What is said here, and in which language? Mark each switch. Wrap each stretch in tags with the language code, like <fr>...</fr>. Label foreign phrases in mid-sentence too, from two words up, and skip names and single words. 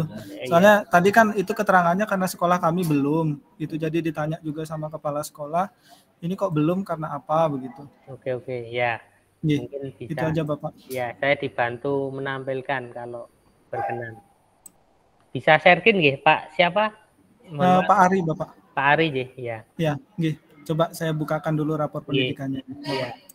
<id>Soalnya tadi kan itu keterangannya karena sekolah kami belum. Itu jadi ditanya juga sama kepala sekolah. Ini kok belum karena apa begitu. Oke, ya. Mungkin bisa. Itu aja Bapak. Ya, saya dibantu menampilkan kalau berkenan. Bisa share-in nggih, Pak? Siapa? Pak Ari, Bapak. Pak Ari nggih, ya. Ya, nggih. Coba saya bukakan dulu rapor pendidikannya. Iya.</id>